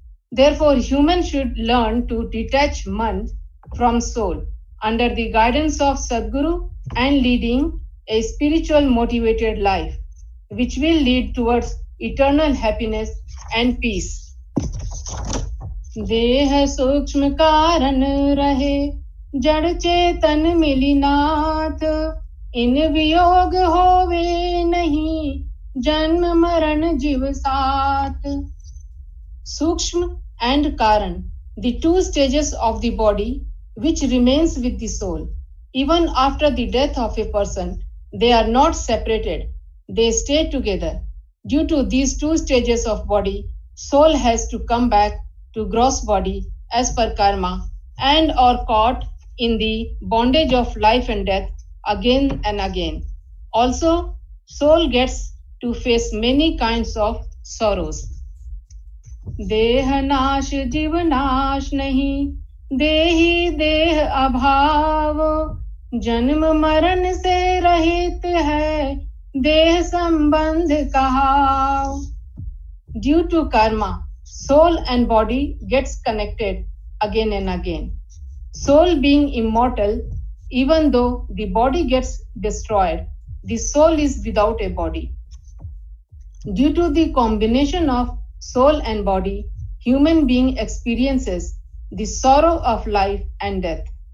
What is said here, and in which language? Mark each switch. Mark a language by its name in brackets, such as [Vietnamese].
[English] Therefore, human should learn to detach man from soul under the guidance of Sadhguru and leading a spiritual motivated life, which will lead towards eternal happiness and peace. [Hindi] देह सूक्ष्म कारण रहे जड़ चेतन मिली नाथ इन वियोग होवे नहीं जन्म मरण जीव साथ. [English] Sukshma and Karan, the two stages of the body which remains with the soul. Even after the death of a person, they are not separated. They stay together. Due to these two stages of body, soul has to come back to gross body as per karma and are caught in the bondage of life and death again and again. Also, soul gets to face many kinds of sorrows. [Hindi] देह नाश जीव नाश नहीं देही देह अभाव जन्म मरण से रहित है देह संबंध कहाव. [English] Due to karma, soul and body gets connected again and again. Soul being immortal, even though the body gets destroyed, the soul is without a body. Due to the combination of soul and body, human being experiences the sorrow of life and death.